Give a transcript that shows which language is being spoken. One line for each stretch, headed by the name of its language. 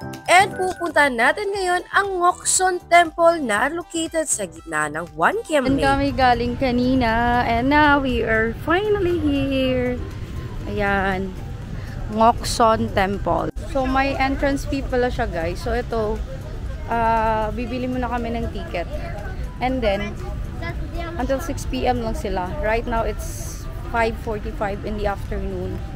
Filipino: And pupuntahan natin ngayon ang Ngokson Temple na located sa gitna ng 1Kiem
English: And Lake.
Filipino: kami galing kanina
English: and now we are finally here.
Filipino: Ayan. Ngokson Temple. So may entrance fee pala siya guys. So ito, bibili muna kami ng ticket.
English: And then, until 6 p.m.
Filipino: lang sila.
English: Right now it's 5:45 in the afternoon.